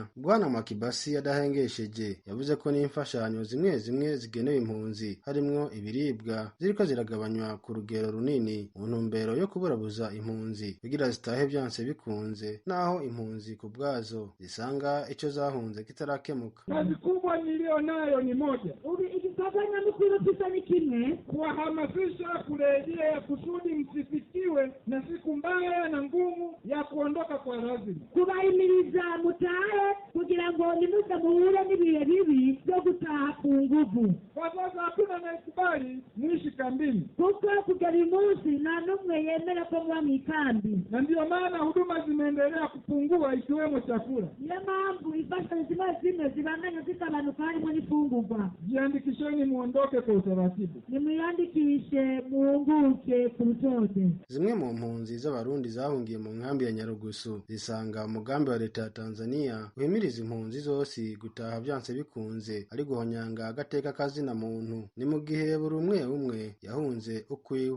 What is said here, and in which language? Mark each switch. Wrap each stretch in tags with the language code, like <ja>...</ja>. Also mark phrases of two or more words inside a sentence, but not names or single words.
<rn>Bwana Makibasi yadahengesheje yavuze ko n'imfashanyo zimwe zimwe zigenewe impunzi harimwo ibiribwa ziriko ziragabanywa ku rugero runini mu ntumbero yo kuburabuza impunzi kugira zitahe vyanse bikunze, naho impunzi ku bwazo zisanga ico zahunze kitarakemuka.</rn> <sw>Kazi kubwa nilionayo ni moja, ikitafanya mkuru pisa ni kimwe, kuwahamasisha kurejea kusudi msifikiwe na siku mbaya na ngumu ya kuondoka kwa lazima,</sw> <rn>kubahimiriza mutahe kugira ngo nimuze muhure n'ibihe bibi byo gutaha ku nguvu.</rn> <sw>Kwa sasa hakuna anayekubali mwishi kambini,</sw> <rn>kuko kugera umunsi nta n'umwe yemera ko muba mw'ikambi,</rn> <sw>na ndio maana huduma zimeendelea kupungua ikiwemo chakula.</sw> <rn>Niyo mpamvu imfashanyo zimwe zibandanya zitabanuka harimo n'ifungurwa.</rn> <sw>Jiandikisheni muondoke kwa utaratibu,</sw> <rn>nimwiyandikishe muunguke ku rutonde. Zimwe mu mpunzi z'abarundi zahungiye mu nkambi ya Nyarugusu zisanga umugambi wa leta ya Tanzania uhimiriza impunzi zose gutaha vyanse bikunze ari guhonyanga agateka kazina muntu. Ni mu gihe buri umwe yahunze ukwiwe.</rn>